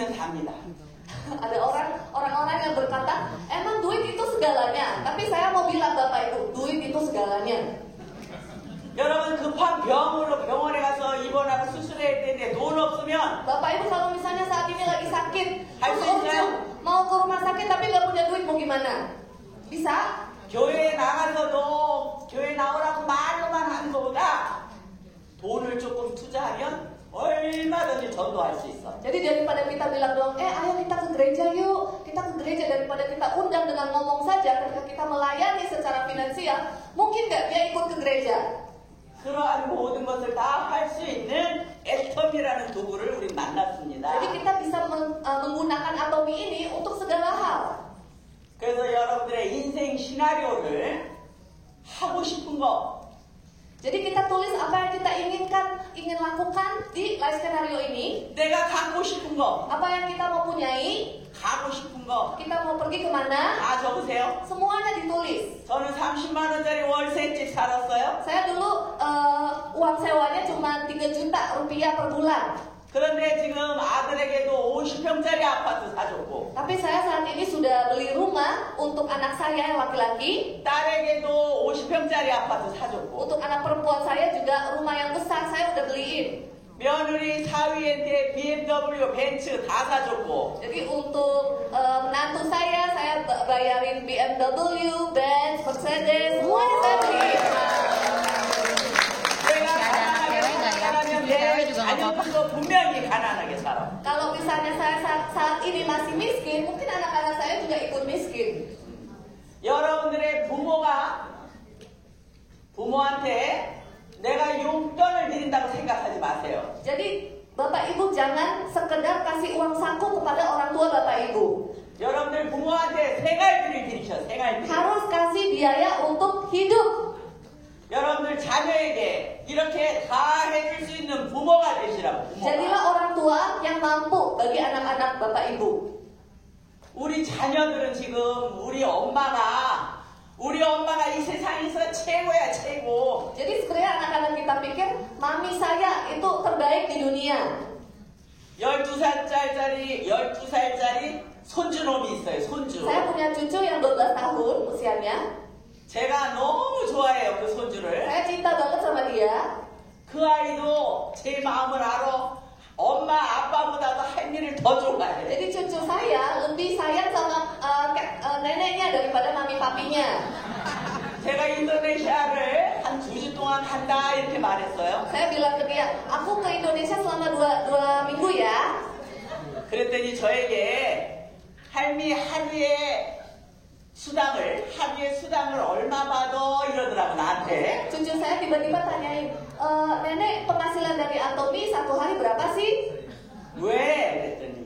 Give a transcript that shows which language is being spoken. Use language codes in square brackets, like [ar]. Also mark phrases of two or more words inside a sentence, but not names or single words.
[ko] 합니다. [id] Ada orang-orang yang berkata, emang duit itu segalanya. Tapi saya mau bilang Bapak Ibu, duit itu segalanya. [ko] 여러분 급한 병으로 병원에 가서 입원하고 수술해야 되는데 돈 없으면 [id] Bapak Ibu kalau misalnya saat ini lagi sakit, terus Bisa. urgent, mau ke rumah sakit tapi nggak punya duit, mau gimana? Bisa? [ko] 교회에 나가서도 교회 나오라고 말로만 하는 것보다 돈을 조금 투자하면 얼마든지 전도할 수 있어. [id] Jadi daripada kita bilang doang, ayo kita ke gereja yuk, kita ke gereja, daripada kita undang dengan ngomong saja, ketika kita melayani secara finansial, mungkin nggak dia ikut ke gereja? [ko] 그러한 모든 것을 다 할 수 있는 애텀이라는 도구를 우리 만났습니다. [id] Jadi kita bisa menggunakan atomi ini untuk segala hal. [ko] 그래서 여러분들의 인생 시나리오를 하고 싶은 거, [id] Jadi kita tulis apa yang kita ingin lakukan di [en] life scenario [id] ini, [ko] 내가 갖고 싶은 거, [id] apa yang kita mau punyai, [ko] 가고 싶은 거, [id] kita mau pergi kemana, [ko] 다 적으세요. [id] semuanya ditulis. [ko] 저는 30만 원짜리 월세집 살았어요. [id] Saya dulu uang sewanya cuma 3 juta rupiah per bulan. [ko] 그런데 지금 아들에게도 50평짜리 아파트 사줬고, [id] Tapi saya saat ini sudah beli rumah untuk anak saya yang laki-laki, [ko] 딸에게도 50평짜리 아파트 사줬고, [id] untuk anak perempuan saya juga rumah yang besar saya udah beliin. [ko] 며느리 사위한테 BMW, 벤츠 다 사줬고, [id] Jadi untuk menantu saya bayarin BMW, Benz, Mercedes, semuanya saya beliin. [ko] 내가 가난하면 내 자녀들도 분명히 가난하게 살아. [id] Kalau misalnya saya saat ini masih miskin, mungkin anak-anak saya juga ikut miskin. [ko] 여러분들의 부모한테 내가 용돈을 드린다고 생각하지 마세요. [id] Jadi Bapak Ibu jangan sekedar kasih uang saku kepada orang tua Bapak Ibu. [ko] 여러분들 부모한테 생활비를 드리셔, 생활비. [id] Harus kasih biaya untuk hidup. [ko] 여러분들 자녀에게 이렇게 다 해줄 수 있는 부모가 되시라고. [id] Jadilah orang tua yang mampu bagi anak-anak Bapak Ibu. [ko] 우리 자녀들은 지금 우리 엄마가 이 세상에서 최고야, 최고. [id] Jadi sebenarnya anak-anak kita pikir mami saya itu terbaik di dunia. [ko] 12살짜리 손주놈이 있어요, 손주. [id] Saya punya cucu yang 12 tahun usianya. [ko] 제가 너무 좋아해요, 그 손주를. [id] Saya cinta banget sama dia. [ko] 그 아이도 제 마음을 알아. 엄마, 아빠보다도 할미를 더 좋아해. [id] Jadi cucu saya lebih sayang sama neneknya daripada mami papinya. [ko] 제가 인도네시아를 한 2주 동안 간다 이렇게 말했어요. [id] Saya bilang ke dia, aku ke Indonesia selama 2 minggu ya. [ko] 그랬더니 저에게 할미 하루에 수당을 얼마 받아 이러더라고 나한테. [id] Cucu saya tiba-tiba tanyain, nenek penghasilan dari Atomi 1 hari berapa sih? [ko] 왜? 그랬더니